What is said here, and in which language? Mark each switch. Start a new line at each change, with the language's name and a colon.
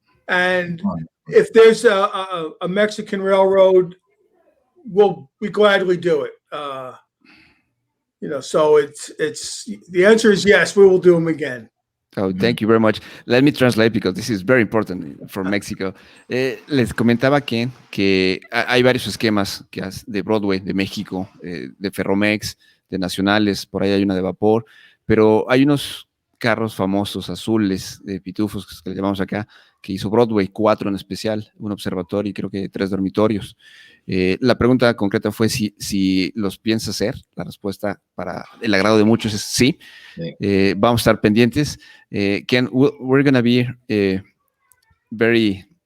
English: And if there's a Mexican railroad, we'll gladly do it. So it's the answer is yes, we will do them again. Oh, thank you very much. Let me translate because this is very important for Mexico.
Spanish: Les comentaba Ken que hay varios esquemas de Broadway, de México, de Ferromex, de nacionales, por ahí hay una de vapor, pero hay unos carros famosos azules de pitufos que le llamamos acá, que hizo Broadway, 4 en especial, un observatorio y creo que 3 dormitorios. La pregunta concreta fue si los piensa hacer. La respuesta para el agrado de muchos es sí. Vamos a estar pendientes.
English: Ken, we're going to be very...